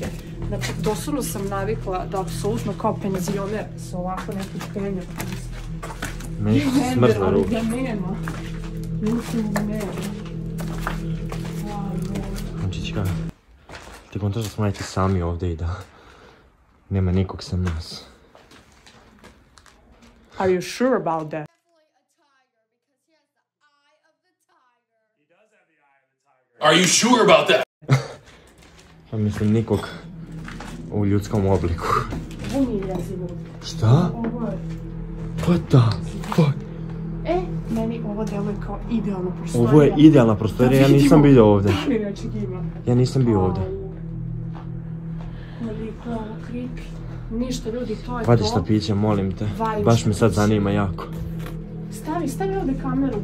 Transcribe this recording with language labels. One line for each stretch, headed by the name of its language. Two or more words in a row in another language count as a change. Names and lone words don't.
Serbian: Znači, doslovno sam navikla da apsolutno kao penzioner se ovako neki penja. Meni su smrzle ruke. Ali ga nema. Mislim da nema. Ančićka, ti kontaš da smo najti sami ovdje i da nema nikog sem nas.
English: Are you sure about that? Are you sure about that?
Serbian: Pa mislim nikog u ljudskom obliku. Ovo mi je jezivo. Šta? Ovo je...
English: What the fuck?
Serbian: Meni ovo deluje kao idealna prostorija. Ovo je idealna prostorija, ja nisam bio ovdje. Ja nisam bio ovdje. Koliko je ovo creepy. Ništa ljudi, to je to. Vadi šta piće, molim te. Baš me sad zanima jako. Stavi ovdje kameru